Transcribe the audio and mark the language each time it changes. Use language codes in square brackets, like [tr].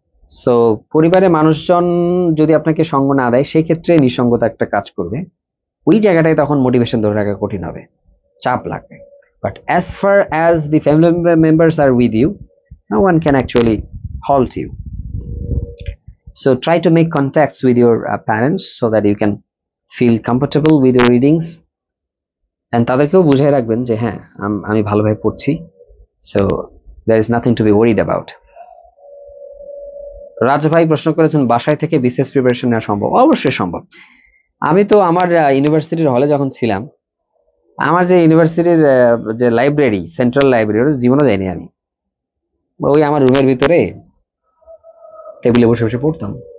[bn] So পরিবারের মানুষজন যদি আপনাকে সঙ্গ না দেয়, সেই ক্ষেত্রে নিঃসঙ্গতা একটা কাজ করবে। ওই জায়গাটায় তখন মোটিভেশন ধরে রাখা কঠিন হবে, চাপ লাগবে। [en] But as far as the family members are with you, no one can actually halt you. So try to make contacts with your parents so that you can feel comfortable with your readings, and [bn] তাদেরকেও বুঝাই রাখবেন যে হ্যাঁ, আমি ভালোভাবে পড়ছি। [en] So there is nothing to be worried about. [bn] রাজ ভাই প্রশ্ন করেছেন, বাসায় থেকে বিসিএস প্রিপারেশন নেওয়া সম্ভব? অবশ্যই সম্ভব। আমি তো আমার ইউনিভার্সিটির হলে যখন ছিলাম, আমার যে ইউনিভার্সিটির যে লাইব্রেরি, সেন্ট্রাল লাইব্রেরি, ওটা জীবনে যাইনি আমি। ওই আমার রুমের ভিতরে টেবিলে বসে বসে পড়তাম।